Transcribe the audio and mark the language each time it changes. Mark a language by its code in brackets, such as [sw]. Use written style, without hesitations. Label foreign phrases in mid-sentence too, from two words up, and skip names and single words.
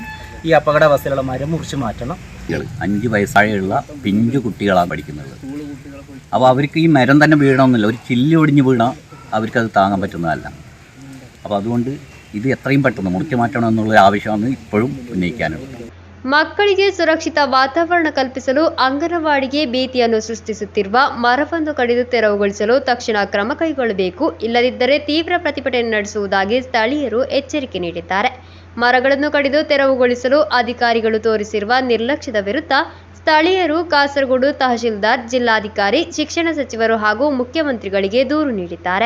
[ml] ഈ അപകടാവസ്ഥയിലുള്ള മരം മുറിച്ച് മാറ്റണം. 5 വയസ്സായുള്ള പിഞ്ചു കുട്ടികളാണ് പഠിക്കുന്നത്. അപ്പോൾ അവർക്ക് ഈ മരം തന്നെ വീഴണമെന്നില്ല. ഒരു ചില്ല് ഒടിഞ്ഞ് വീണാൽ അവർക്കത് താങ്ങാൻ പറ്റുന്നതല്ല. അപ്പോൾ അതുകൊണ്ട് ഇത് എത്രയും പെട്ടെന്ന് മുറിച്ച് മാറ്റണം എന്നുള്ള ആവശ്യമാണ് ഇപ്പോഴും ഉന്നയിക്കാനുള്ളത്. [kn] ಮಕ್ಕಳಿಗೆ ಸುರಕ್ಷಿತ ವಾತಾವರಣ ಕಲ್ಪಿಸಲು ಅಂಗನವಾಡಿಗೆ ಭೀತಿಯನ್ನು ಸೃಷ್ಟಿಸುತ್ತಿರುವ ಮರವನ್ನು ಕಡಿದು ತೆರವುಗೊಳಿಸಲು ತಕ್ಷಣ ಕ್ರಮ ಕೈಗೊಳ್ಳಬೇಕು, ಇಲ್ಲದಿದ್ದರೆ ತೀವ್ರ ಪ್ರತಿಭಟನೆ ನಡೆಸುವುದಾಗಿ ಸ್ಥಳೀಯರು ಎಚ್ಚರಿಕೆ ನೀಡಿದ್ದಾರೆ. ಮರಗಳನ್ನು ಕಡಿದು ತೆರವುಗೊಳಿಸಲು ಅಧಿಕಾರಿಗಳು ತೋರಿಸಿರುವ ನಿರ್ಲಕ್ಷ್ಯದ ವಿರುದ್ಧ ಸ್ಥಳೀಯರು ಕಾಸರಗೋಡು ತಹಶೀಲ್ದಾರ್, ಜಿಲ್ಲಾಧಿಕಾರಿ, ಶಿಕ್ಷಣ ಸಚಿವರು ಹಾಗೂ ಮುಖ್ಯಮಂತ್ರಿಗಳಿಗೆ ದೂರು ನೀಡಿದ್ದಾರೆ.